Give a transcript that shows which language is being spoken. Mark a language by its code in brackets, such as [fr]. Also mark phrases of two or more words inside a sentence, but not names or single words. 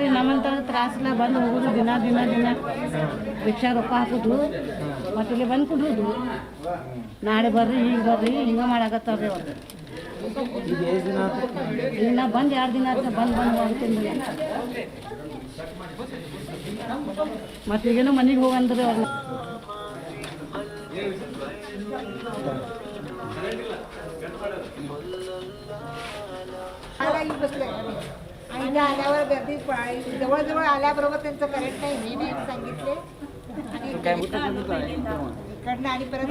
[kn] ನಮ್ಮಂತ ತ್ರಾಸನ ಬಂದು ಹೋಗೋದು ದಿನ ದಿನ ದಿನ ರಿಕ್ಷಾ ರೊಕ್ಕ ಹಾಕೋದು ಮತ್ತೆ ಇಲ್ಲಿ ಬಂದು ಕುಡ್ರೋದು. ನಾಳೆ ಬರ್ರಿ, ಈಗ ಬರ್ರಿ, ಹಿಂಗೆ ಮಾಡಾಕತ್ತಾರ್ರಿ ಅವ್ರು. ಈಗ ಎಷ್ಟು ದಿನ ಆಯ್ತು? ಈಗ ನಾ ಬಂದು 2 ದಿನ ಆಯ್ತು. ಬಂದು ಅಂತೀನಿ ಮತ್ತೆ ಈಗೇನು ಮನೆಗೆ ಹೋಗಂದ್ರಿ ಅವ್ರನ್ನ. [mr] आणि आल्यावर गर्दी जवळजवळ आल्याबरोबर त्यांचं करेक्ट नाही मी नाही सांगितले इकडनं आणि परत